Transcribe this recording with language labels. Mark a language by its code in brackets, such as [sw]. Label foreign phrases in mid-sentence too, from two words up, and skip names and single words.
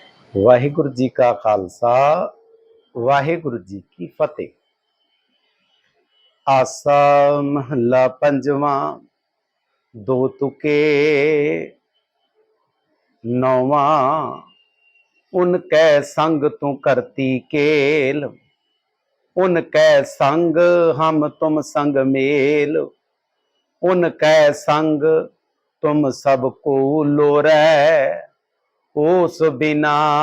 [pa] ਵਾਹਿਗੁਰੂ ਜੀ ਕਾ ਖਾਲਸਾ ਵਾਹਿਗੁਰੂ ਜੀ ਕੀ ਫਤਿਹ। ਆਸਾ ਮਹਲਾ ਪੰਜਵਾ ਦੋ ਤੁਕੇ ਨਉਵਾ ਉਨਕੈ ਸੰਗ ਤੂ ਕਰਤੀ ਕੇਲ ਉਨਕੈ ਸੰਗ ਹਮ ਤੁਮ ਸੰਗ ਮੇਲ ਉਨਕੈ ਸੰਗ ਤੁਮ ਸਭਕੋ ਲੋਰੈ ਉਸ ਬਿਨਾ